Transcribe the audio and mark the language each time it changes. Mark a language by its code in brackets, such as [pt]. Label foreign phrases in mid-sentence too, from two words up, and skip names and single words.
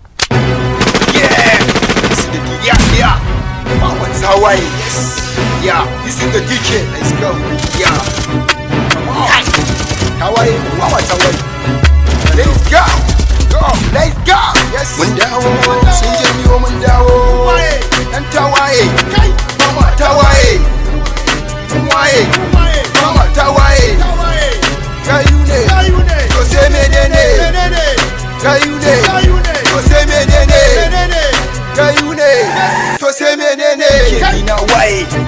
[en] Yeah! This is the D-, yeah, yeah! Mama Tawaye, yes! Yeah, this is the D J, let's go! Yeah! Come on! Tawaye, Mama Tawaye! Let's go! Go! Let's go! Yes! [ha] Mun dawo, sun janyo mun dawo. Waye? Ɗan Tawaye. Kai! Mama Tawaye. Mun waye. Waye? Mama Tawaye. Tawaye! Gayu ne. Gayu ne. To sai menene? Menene? Gayu ne. Gayu ne. To sai menene? Menene? Gayu ne. Yes. To sai menene? Kai. Ni na waye.